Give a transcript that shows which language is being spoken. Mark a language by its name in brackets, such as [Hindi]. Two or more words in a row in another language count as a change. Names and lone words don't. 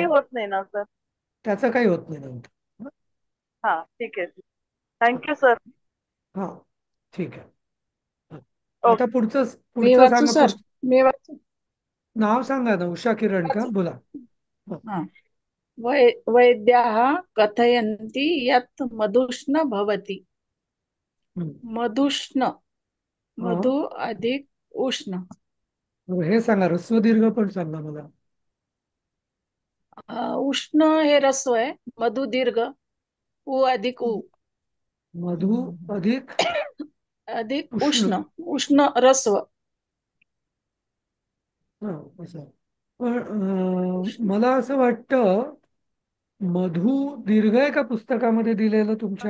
[Marathi] काही होत नाही ना सर? त्याचं काही होत नाही नंतर. हा ठीक आहे, थँक्यू सर. हा ठीक आहे. ओके. आता पुढचं मी पुढचं वाचू सांगा. सर? मी वाचू? नाव सांगा ना. उषा किरण का? वाचू. बोला. हो. हा. [Sanskrit] वैद्याः कथयन्ति यत् मधुष्ण भवति. हम्म. [Marathi] मधुष्ण, हा. मधु अधिक उष्ण. हे सांगा. ह्रस्व दीर्घ पण सांगा मला. उष्ण हे ह्रस्व आहे, मधु दीर्घ, उ अधिक उ. मधु अधिक अधिक उष्ण. उष्ण, उष्ण ह्रस्व. हा असं. पण मला असं वाटतं मधु दीर्घ आहे का पुस्तकामध्ये दिलेलं तुमच्या?